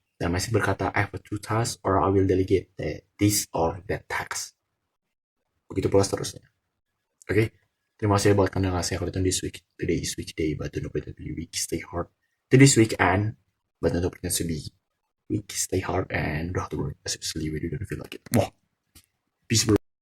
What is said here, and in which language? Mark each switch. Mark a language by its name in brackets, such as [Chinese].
[Indonesian] Dan mindset berkata [English] I have a two tasks or I will delegate this or that task. [Indonesian] Begitu pula seterusnya. Oke, okay? Terima kasih buat kalian yang ngasih aku [English] this week. Today is weekday, but don't forget to be week. Stay hard. Today's weekend, but don't forget to be week. Stay hard and [Indonesian] udah tuh, [English] especially when you don't feel like it. Wah, peace bro.